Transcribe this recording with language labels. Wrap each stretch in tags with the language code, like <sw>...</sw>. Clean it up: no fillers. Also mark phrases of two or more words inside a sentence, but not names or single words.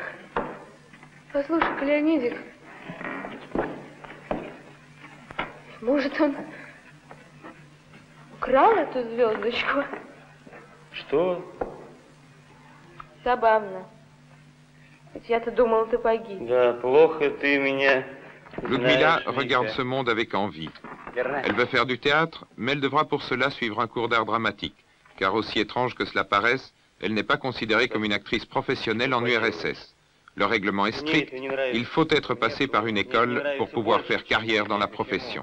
<ru>Послушай-ка, Леонидик, может, он украл эту звездочку? Что? Забавно. Ведь я-то думала, ты погиб. Да, плохо ты меня</ru> <fr>Ludmilla</fr> <ru>знаешь,</ru> <fr>regarde</fr> <ru>Лика.</ru> <fr>ce monde avec envie.</fr> <ru>Верно?</ru> <fr>Elle veut faire du théâtre, mais elle devra pour cela suivre un cours d'art dramatique, car aussi étrange que cela paraisse, elle n'est pas considérée comme une actrice professionnelle en URSS. Le règlement est strict, il faut être passé par une école pour pouvoir faire carrière dans la profession.</fr>